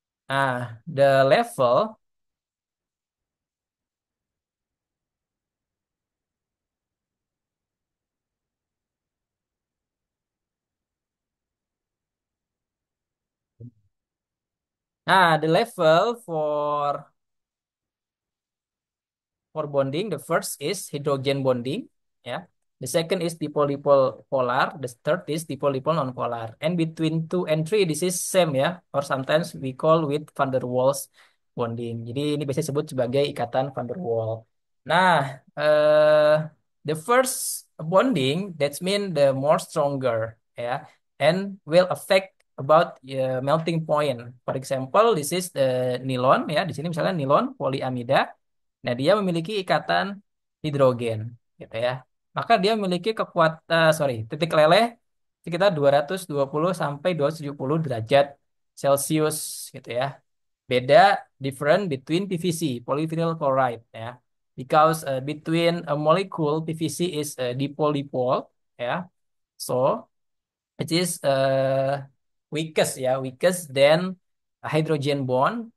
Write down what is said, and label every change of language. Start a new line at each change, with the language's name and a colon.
English: Nah, the level, the level for bonding, the first is hydrogen bonding, ya. The second is dipole-dipole polar. The third is dipole-dipole non-polar. And between two and three, this is same ya, or sometimes we call with van der Waals bonding.
Indonesian: Jadi ini biasanya disebut sebagai ikatan van der Waals.
English: Nah, the first bonding that's mean the more stronger ya, and will affect about melting point. For example, this is the nilon ya.
Indonesian: Di sini misalnya nilon polyamida. Nah, dia memiliki ikatan hidrogen, gitu ya. Maka dia memiliki kekuatan, sorry, titik leleh sekitar 220 sampai 270 derajat Celcius, gitu ya. Beda,
English: different between PVC, polyvinyl chloride, ya. Because between a molecule PVC is dipole-dipole, ya. So, it is weakest, ya, weakest than a hydrogen bond.